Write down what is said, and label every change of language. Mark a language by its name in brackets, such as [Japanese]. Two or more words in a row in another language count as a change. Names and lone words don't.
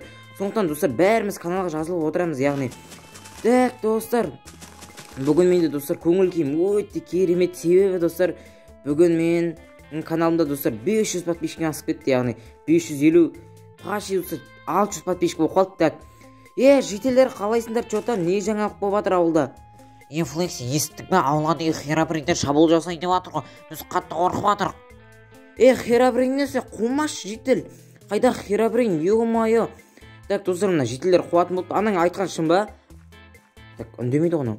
[Kazakh] Сондықтан достар, бәріміз каналға жазылып отырамыз яғни. Так, достар, бүгін менде достар көңіл күйім өте керемет, себебі достар, бүгін мен каналымда достар 500 подписчик асып кетті, яғни 550 почти достар 600 подписчик болып қалды. Так, жителер қалайсыңдар, что-то не жаңалық болып жатыр ауылда? Флекси, естік бе, ауылға деген херабриндер шабуыл жасайды деп жатыр ғой. Біз қатты қорқып жатыр. Херабрин несі, қумаш житель. Қайда херабрин, ё-моё. Так, достар, мына жителер қуатын болды. Анаң айтқан шын ба? Так, үндемейді ғой.